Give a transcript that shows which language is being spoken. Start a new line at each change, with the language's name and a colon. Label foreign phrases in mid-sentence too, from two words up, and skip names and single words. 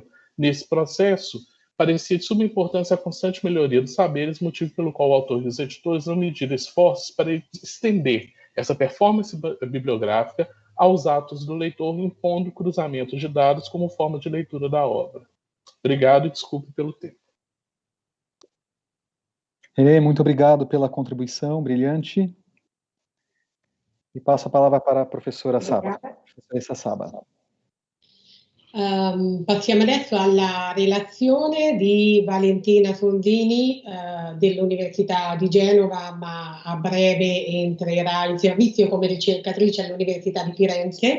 Portuguese: Nesse processo, parecia de suma importância a constante melhoria dos saberes, motivo pelo qual o autor e os editores não mediram esforços para estender essa performance bibliográfica aos atos do leitor, impondo cruzamento de dados como forma de leitura da obra. Obrigado e desculpe pelo tempo. Muito obrigado pela contribuição brilhante. E passo a palavra para a professora Saba.
Italian: Professoressa Saba. Passiamo adesso alla relazione di Valentina Sondini dell'Università di Genova, ma a breve entrerà in servizio come ricercatrice all'Università di Firenze.